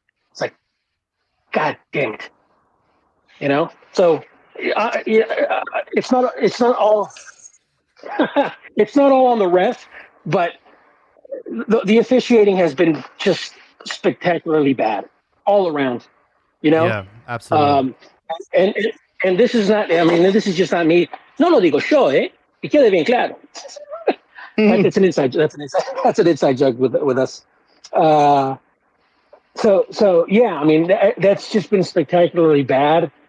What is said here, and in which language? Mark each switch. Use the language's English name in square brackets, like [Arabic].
[English] It's like, God damn it, So it's not all it's not all on the ref, but the officiating has been just spectacularly bad all around. Yeah, absolutely. And and this is not. I mean, this is just not me. [Spanish] No lo digo yo, Y quede bien claro. [English] That's an inside. That's an inside joke with us. So yeah. I mean, that's just been spectacularly bad.